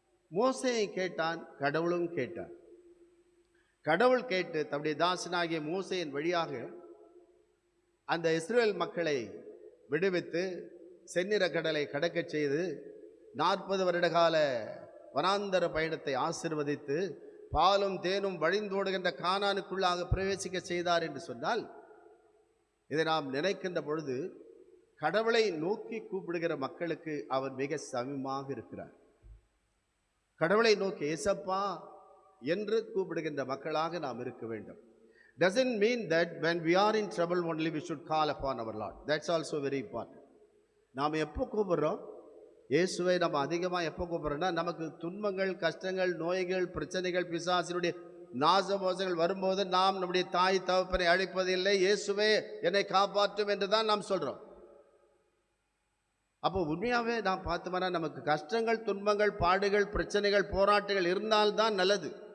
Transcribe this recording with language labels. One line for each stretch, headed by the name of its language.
Tamil: மோசேயை கேட்டான், கடவுளும் கேட்டான். கடவுள் கேட்டு தம்முடைய தாசனாகிய மோசேயின் வழியாக அந்த இஸ்ரவேல் மக்களை விடுவித்து செந்நிற கடலை கடக்கச் செய்து 40 வருட கால வனாந்தர பயணத்தை ஆசீர்வதித்து பாலும் தேனும் வழிந்தோடுகின்ற கானானுக்குள்ளாக பிரவேசிக்க செய்தார் என்று சொன்னால், இதை நாம் நினைக்கின்ற பொழுது கடவுளை நோக்கி கூப்பிடுகிற மக்களுக்கு அவர் மிக சமீபமாக இருக்கிறார். கடவுளை நோக்கி ஏசப்பா என்று கூப்பிடுகின்ற மக்களாக நாம் இருக்க வேண்டும்.
English: doesn't mean that when we are in trouble only we should call upon our Lord. That's also very important.
Tamil: நாம் எப்போ கூப்பிடுறோம்? இயேசுவை நம்ம அதிகமாக எப்போ கூப்பிடுறோம்னா, நமக்கு துன்பங்கள், கஷ்டங்கள், நோய்கள், பிரச்சனைகள், பிசாசினுடைய நாசமோசங்கள் வரும்போது நாம் நம்முடைய தாய் தகப்பனை அழைப்பதில்லை. இயேசுவே என்னை காப்பாற்றும் என்று தான் நாம் சொல்கிறோம். அப்போ உண்மையாகவே நாம் பார்த்தோம்னா நமக்கு கஷ்டங்கள், துன்பங்கள், பாடுகள், பிரச்சனைகள், போராட்டங்கள் இருந்தால்தான் நல்லது.